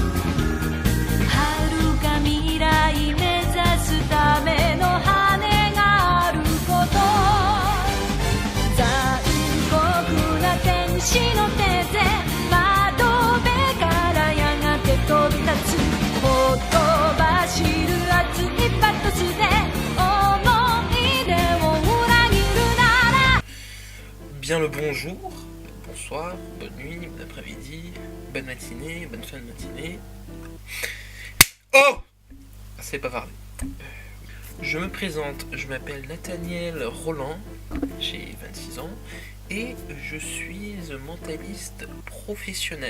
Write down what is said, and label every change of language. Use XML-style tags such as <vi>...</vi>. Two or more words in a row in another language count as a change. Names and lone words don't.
<ja>未来目指すための羽があること残酷な天使の手で窓辺からやがて飛び立つほとばしる熱いパトスで思い出を裏切るなら</ja> <fr>Bien le bonjour, bonsoir, bonne nuit, bon après-midi, bonne matinée, bonne fin de matinée. Oh! C'est pas parlé. Je me présente, je m'appelle Nathaniel Roland, j'ai 26 ans et je suis mentaliste professionnel.</fr>